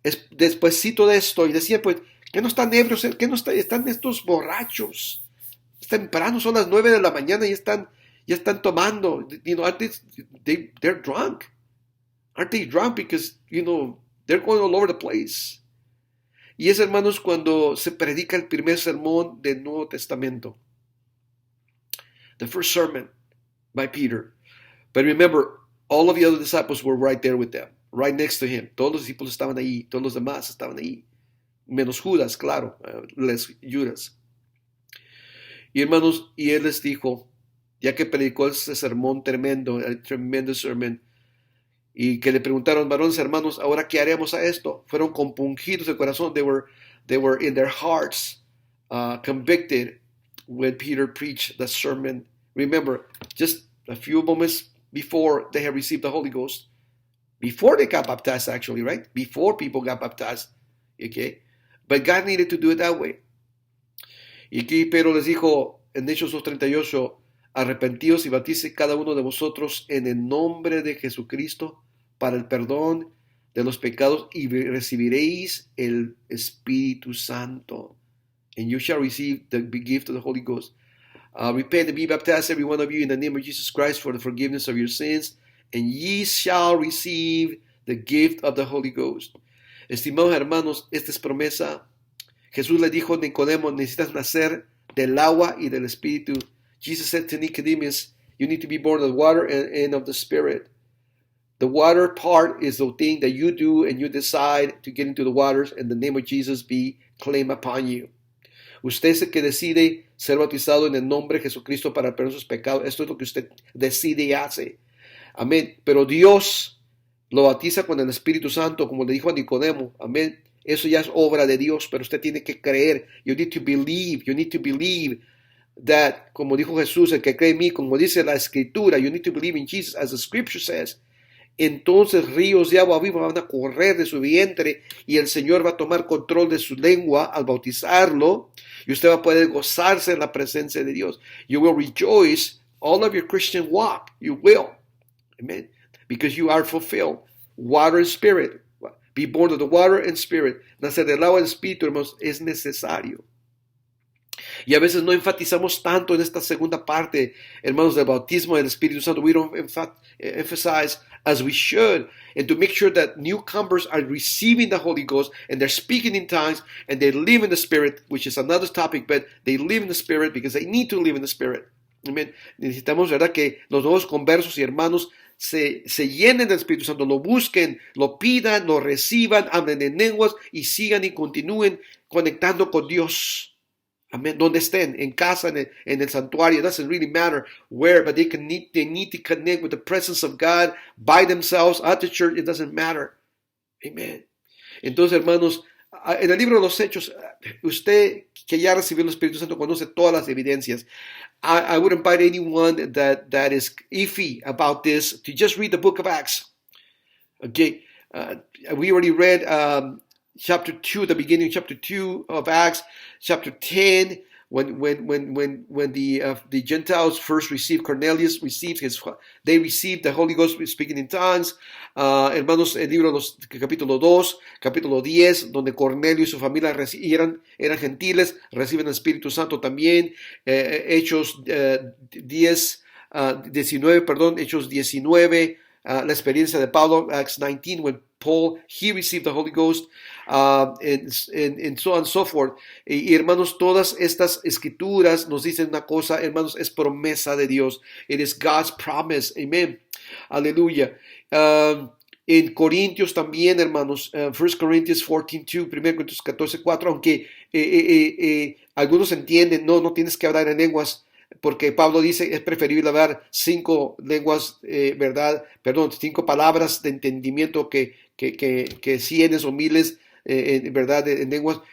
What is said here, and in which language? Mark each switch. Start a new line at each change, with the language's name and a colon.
Spanish: Despuésito de esto, y decía, pues, ¿qué no están ebrios? ¿Qué no están estos borrachos? Es temprano, son las 9 de la mañana y ya están tomando.
English: They're drunk. Aren't they drunk? Because, they're going all over the place.
Spanish: Y es, hermanos, cuando se predica el primer sermón del Nuevo Testamento.
English: The first sermon by Peter. But remember, all of the other disciples were right there with them, right next to him.
Spanish: Todos los discípulos estaban ahí, todos los demás estaban ahí. Menos Judas, claro, Judas. Y hermanos, y él les dijo, ya que predicó ese sermón tremendo, el tremendo sermón, y que le preguntaron, varones hermanos, ahora qué haremos a esto, fueron compungidos de corazón.
English: They were in their hearts convicted when Peter preached the sermon. Remember, just a few moments before they had received the Holy Ghost, before they got baptized, actually, right? Before people got baptized, okay? But God needed to do it that way.
Spanish: Y aquí Pedro les dijo en Hechos 2:38, arrepentíos y bautícese cada uno de vosotros en el nombre de Jesucristo para el perdón de los pecados y recibiréis el Espíritu Santo.
English: And you shall receive the gift of the Holy Ghost. Repent and be baptized, every one of you, in the name of Jesus Christ for the forgiveness of your sins, and ye shall receive the gift of the Holy Ghost.
Spanish: Estimados hermanos, esta es promesa. Jesús le dijo a Nicodemo, necesitas nacer del agua y del Espíritu.
English: Jesus said to Nicodemus, you need to be born of the water and of the Spirit. The water part is the thing that you do and you decide to get into the waters and the name of Jesus be claimed upon you.
Spanish: Usted es el que decide ser bautizado en el nombre de Jesucristo para perdonar sus pecados. Esto es lo que usted decide y hace. Amén. Pero Dios lo bautiza con el Espíritu Santo, como le dijo a Nicodemo. Amén. Eso ya es obra de Dios, pero usted tiene que creer.
English: You need to believe. You need to believe that,
Spanish: como dijo Jesús, el que cree en mí, como dice la Escritura,
English: you need to believe in Jesus, as the Scripture says.
Spanish: Entonces ríos de agua viva van a correr de su vientre y el Señor va a tomar control de su lengua al bautizarlo y usted va a poder gozarse en la presencia de Dios.
English: You will rejoice all of your Christian walk. You will. Amen. Because you are fulfilled. Water and spirit. Be born of the water and spirit.
Spanish: Nacer del agua y del espíritu, hermanos, es necesario. Y a veces no enfatizamos tanto en esta segunda parte, hermanos, del bautismo del Espíritu Santo.
English: We don't emphasize as we should. And to make sure that newcomers are receiving the Holy Ghost and they're speaking in tongues and they live in the Spirit, which is another topic, but they live in the Spirit because they need to live in the Spirit. Amen.
Spanish: Necesitamos, ¿verdad?, que los nuevos conversos y hermanos se llenen del Espíritu Santo, lo busquen, lo pidan, lo reciban, hablen en lenguas y sigan y continúen conectando con Dios.
English: Amen.
Spanish: Donde estén, en casa, en el santuario,
English: it doesn't really matter where, but they need to connect with the presence of God by themselves at the church. It doesn't matter. Amen.
Spanish: Entonces, hermanos, en el libro de los Hechos, usted que ya recibió el Espíritu Santo conoce todas las evidencias.
English: I would invite anyone that is iffy about this to just read the book of Acts. Okay, we already read chapter 2, the beginning of chapter 2 of Acts, chapter 10, when the Gentiles first received, Cornelius they received the Holy Ghost speaking in tongues.
Spanish: Hermanos, el libro capítulo 2, capítulo 10, donde Cornelio y su familia eran gentiles, reciben el Espíritu Santo también. Hechos 19, Hechos 19, la experiencia de Pablo,
English: Acts 19, when Paul, he received the Holy Ghost, and so on and so forth.
Spanish: Y hermanos, todas estas escrituras nos dicen una cosa, hermanos, es promesa de Dios.
English: It is God's promise.
Spanish: Amen. Aleluya. En Corintios también, hermanos,
English: 1 Corinthians 14:2,
Spanish: 1 Corintios 14:4, aunque algunos entienden, no tienes que hablar en lenguas, porque Pablo dice es preferible hablar 5 lenguas, 5 palabras de entendimiento que cientos o miles, verdad, en lenguas.